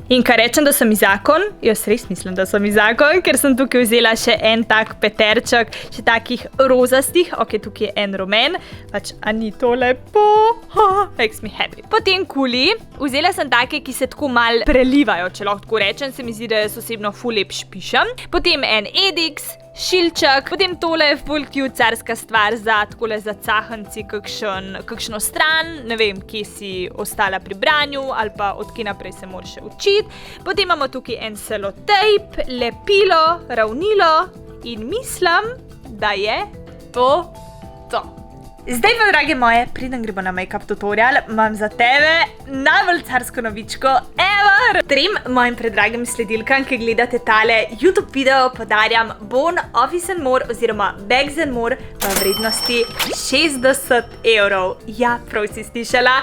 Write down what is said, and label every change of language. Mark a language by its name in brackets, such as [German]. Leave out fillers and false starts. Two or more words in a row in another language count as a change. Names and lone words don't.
[Slovenian] In kar rečem, da so mi zakon, jaz res mislim, da so mi zakon, ker sem tukaj vzela še en tak peterček, še takih rozastih, ok, tukaj je en rumen, pač, a ni to lepo? [English] Makes me happy. [Slovenian] Potem kuli, vzela sem take, ki se tako mal prelivajo, če lahko tako rečem, se mi zdi, da jaz osebno ful lep špišem. Potem en Edix, šilček, potem tole je ful cute carska stvar za takole za cahanci kakšno stran, ne vem, kje si ostala pri branju ali pa od kje naprej se moraš še učiti. Potem imamo tukaj en selotejp, lepilo, ravnilo in mislim, da je to. Zdaj pa, drage moje, preden gremo na [English] make-up tutorial, [Slovenian] imam za tebe najbolj carsko novičko ever! Trem mojim predragim sledilkam, ki gledate tale YouTube video, podarjam bon Office & More oziroma Bags & More v vrednosti 60 €. Ja, prav si slišala.